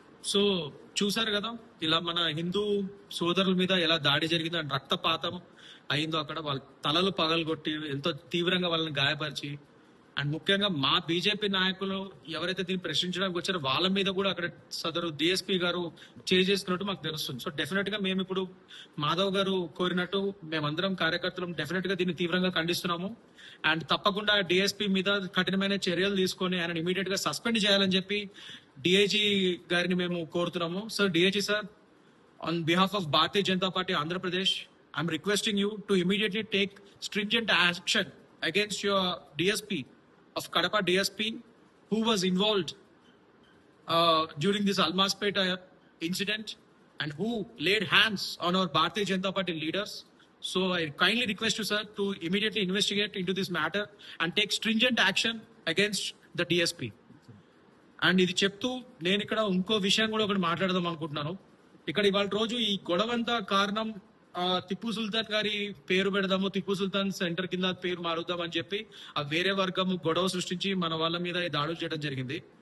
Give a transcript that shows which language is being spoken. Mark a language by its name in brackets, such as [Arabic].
[Telugu] So చూసారు కదా, ఇలా మన హిందూ సోదరుల మీద ఎలా దాడి జరిగిందో, అండ్ రక్తపాతం అయిందో, అక్కడ వాళ్ళ తలలు పగలగొట్టి ఎంతో తీవ్రంగా వాళ్ళని గాయపరిచి, అండ్ ముఖ్యంగా మా బీజేపీ నాయకులు ఎవరైతే దీన్ని ప్రశ్నించడానికి వచ్చారో వాళ్ళ మీద కూడా అక్కడ సదరు డిఎస్పీ గారు చేసుకున్నట్టు మాకు తెలుస్తుంది. సో డెఫినెట్ గా మేము ఇప్పుడు మాధవ్ గారు కోరినట్టు మేమందరం కార్యకర్తలు డెఫినెట్ గా దీన్ని తీవ్రంగా ఖండిస్తున్నాము. అండ్ తప్పకుండా డిఎస్పీ మీద కఠినమైన చర్యలు తీసుకొని ఆయన ఇమీడియట్ గా సస్పెండ్ చేయాలని చెప్పి డిఐజీ గారిని మేము కోరుతున్నాము. [English] Sir, DIG sir, on behalf of Bharatiya Janata Party Andhra Pradesh, I'm requesting you to immediately take stringent action against your DSP of Kadapa DSP who was involved during this Almaspeta incident and who laid hands on our Bharatiya Janata Party leaders. So I kindly request you, sir, to immediately investigate into this matter and take stringent action against the DSP. [Telugu] And ఇది చెప్తూ నేను ఇక్కడ ఇంకో విషయం కూడా ఒకటి మాట్లాడదాం అనుకుంటున్నాను. ఇక్కడ ఇవాళ రోజు ఈ గొడవంతా కారణం టిప్పు సుల్తాన్ గారి పేరు పెడదాము, టిప్పు సుల్తాన్ సెంటర్ కింద పేరు మారుద్దాం అని చెప్పి ఆ వేరే వర్గం గొడవ సృష్టించి మన వాళ్ళ మీద దాడులు చేయడం జరిగింది.